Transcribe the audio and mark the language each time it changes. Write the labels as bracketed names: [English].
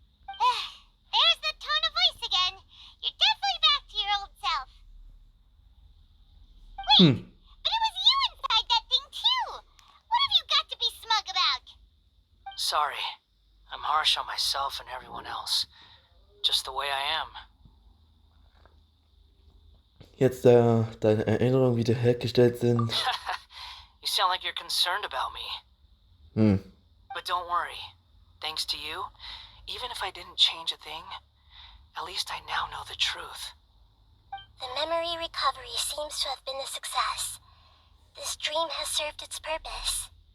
[English] There's the tone of voice again. You're definitely back to your old self. Wait, but it was you inside that thing too. What have you got to be smug about? Sorry. I'm harsh on myself and everyone else. Just the way I am. [German] Jetzt, da deine Erinnerungen wiederhergestellt sind. [English] You sound like you're concerned about me. But don't worry. Thanks to you, even if I didn't change a thing, at least I now know the truth. The memory recovery seems to have been a success. This dream has served its purpose.